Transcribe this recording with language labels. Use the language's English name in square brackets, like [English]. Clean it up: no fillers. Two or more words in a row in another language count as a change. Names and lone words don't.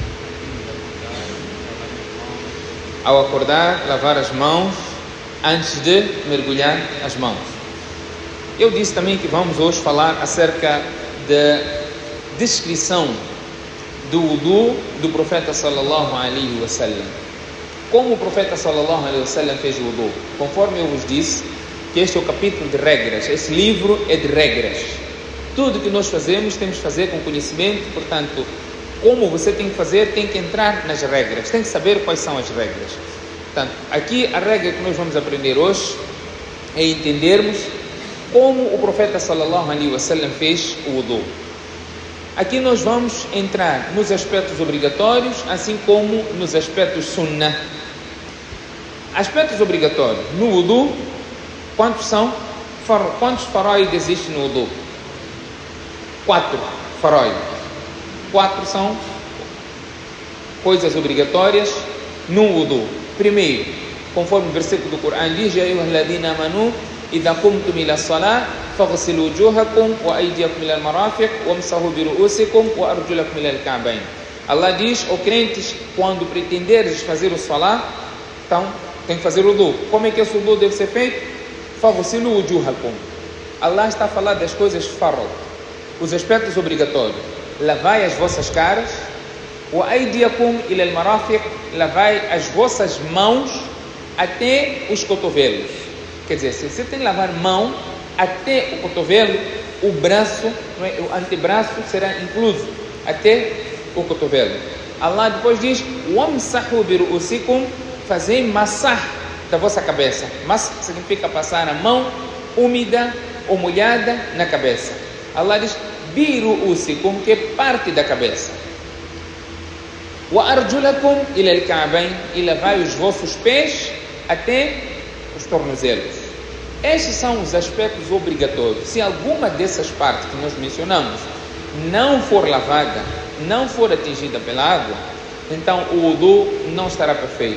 [Portuguese] Ao acordar, lavar as mãos antes de mergulhar as mãos. Eu disse também que vamos hoje falar acerca da descrição do wudu do profeta [Arabic] صلى الله عليه وسلم. [Portuguese] Como o profeta [Arabic] صلى الله عليه وسلم [Portuguese] fez o wudu? Conforme eu vos disse, que este é o capítulo de regras, esse livro é de regras. Tudo que nós fazemos, temos que fazer com conhecimento, portanto, como você tem que fazer, tem que entrar nas regras, tem que saber quais são as regras. Portanto, aqui a regra que nós vamos aprender hoje é entendermos como o profeta [Arabic] صلى الله عليه وسلم [Portuguese] fez o wudu. Aqui nós vamos entrar nos aspectos obrigatórios, assim como nos aspectos sunnah. Aspectos obrigatórios no wudu, quantos são? Quantos faróis existem no wudu? 4 faróis. 4 são coisas obrigatórias no wudu. Primeiro, conforme o versículo do Corão diz: [Arabic] يا أيها الذين آمنوا إذا قمتم إلى الصلاة فاغسلوا وجوهكم وأيديكم إلى المرافق وامسحوا برءوسكم وأرجلكم إلى الكعبين. [Portuguese] Allah diz: ó crentes, quando pretenderes fazer o salah, então tem que fazer o wudu. Como é que esse wudu deve ser feito? [Arabic] فاغسلوا وجوهكم. [Portuguese] Allah está a falar das coisas fard, os aspectos obrigatórios. Lavai as vossas caras, [Arabic] وأيديكم إلى المرافق, [Portuguese] lavai as vossas mãos até os cotovelos. Quer dizer, se você tem que lavar mão até o cotovelo, o braço, o antebraço será incluso até o cotovelo. Allah depois diz: [Arabic] وامسحوا برءوسكم, [Portuguese] fazei massah da vossa cabeça. Mas significa passar a mão úmida ou molhada na cabeça. Allah diz: [Arabic] برءوسكم, [Portuguese] que é parte da cabeça. [Arabic] وأرجلكم إلى الكعبين, [Portuguese] e lavai os vossos pés até os tornozelos. Estes são os aspectos obrigatórios. Se alguma dessas partes que nós mencionamos não for lavada, não for atingida pela água, então o wudu não estará perfeito.